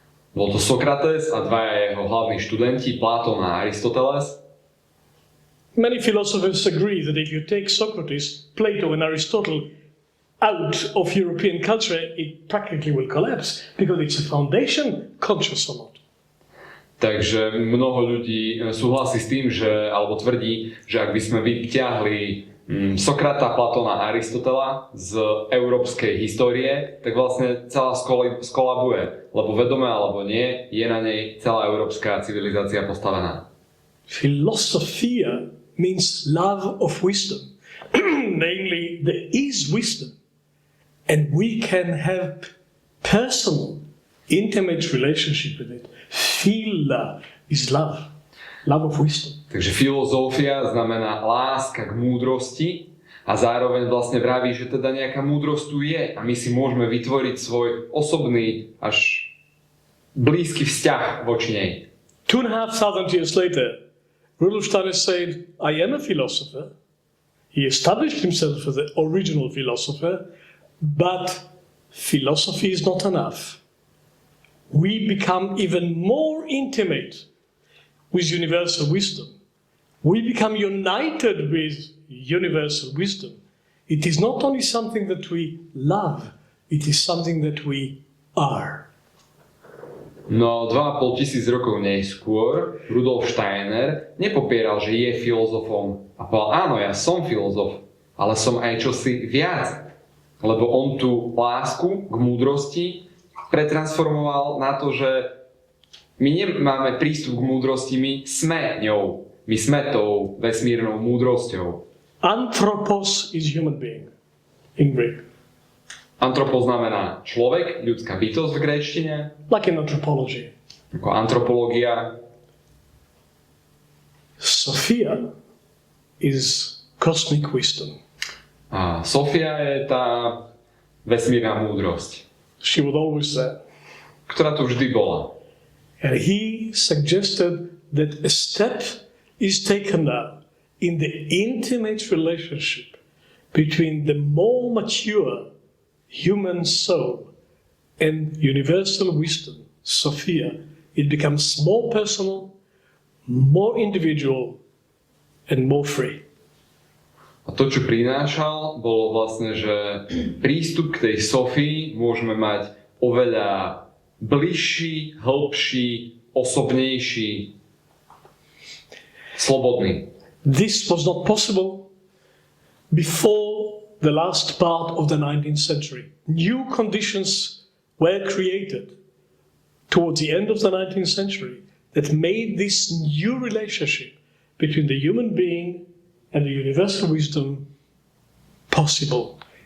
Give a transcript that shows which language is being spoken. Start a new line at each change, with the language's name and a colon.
Slovak: Bol to Sokrates a dvaja jeho hlavní študenti, Platón a Aristoteles.
English: Many philosophers agree that if you take Socrates, Plato and Aristotle out of European culture, it practically will collapse because it's a foundation, conscious or not.
Slovak: Takže mnoho ľudí súhlasí s tým, alebo tvrdí, že ak by sme vyťahli Sokrata, Platóna a Aristotela z európskej histórie, tak vlastne celá skolabuje, lebo vedome alebo nie, je na nej celá európska civilizácia postavená.
English: Philosophia means love of wisdom. Namely, there is wisdom. And we can have personal, intimate relationship with it. Phila is love. Love of wisdom.
Slovak: Takže filozofia znamená láska k múdrosti a zároveň vlastne vraví, že teda nejaká múdrosť tu je a my si môžeme vytvoriť svoj osobný až blízky vzťah voči nej.
English: 2,500 years later, Rudolf Steiner said, I am a philosopher. He established himself as the original philosopher, but philosophy is not enough. We become even more intimate with universal wisdom. We become united with universal wisdom. It is not only something that we love, it is something that we are.
Slovak: No 2,5 tisíc rokov neskôr Rudolf Steiner nepopieral, že je filozofom a povedal, áno, ja som filozof, ale som aj čosi viac. Lebo on tú lásku k múdrosti pretransformoval na to, že my nemáme prístup k múdrosti, my sme ňou. My sme tou vesmírnou múdrosťou.
English: Anthropos is human being in Greek.
Slovak: Antropos znamená človek, ľudská bytosť v gréčtine.
English: Like in anthropology.
Slovak: Ako antropológia.
English: Sophia is cosmic wisdom.
Slovak: A Sofia je tá vesmírna múdrosť.
English: She was always there.
Slovak: Ktorá tu vždy bola.
English: And he suggested that a step is taken now in the intimate relationship between the more mature human soul and universal wisdom, Sophia. It becomes more personal, more individual, and more free.
Slovak: A to, čo prinášal, bolo vlastne, že prístup k tej Sofii môžeme mať oveľa bližší, hĺbší, osobnejší, slobodný.
English: This was not possible before the last part of the 19th century. New conditions were created towards the end of the 19th century that made this new relationship between the human being and the universal wisdom possible.